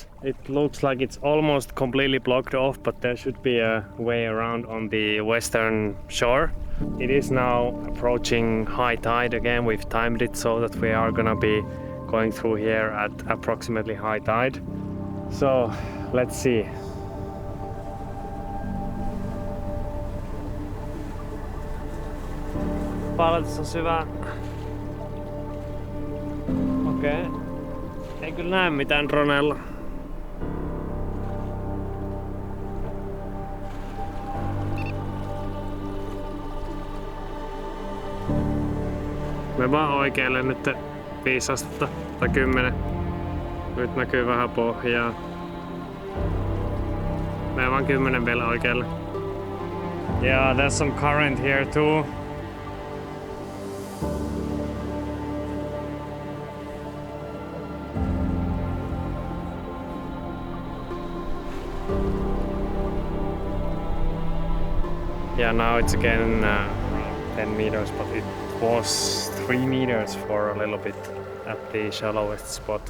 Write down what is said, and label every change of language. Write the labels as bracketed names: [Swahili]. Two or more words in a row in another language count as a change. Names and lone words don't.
[English] It looks like it's almost completely blocked off, but there should be a way around on the western shore. It is now approaching high tide again. We've timed it so that we are gonna be going through here at approximately high tide. So let's see. [Finnish] Palautus on syvä. Okei. Ei kyllä näe mitään dronella. Me vaan oikealle nyt 5 astetta tai 10. Nyt näkyy vähän pohjaa. Me vaan 10 vielä oikealle. [English] Yeah, there's some current here too. Yeah, now it's again around 10 meters, but it was 3 meters for a little bit at the shallowest spot.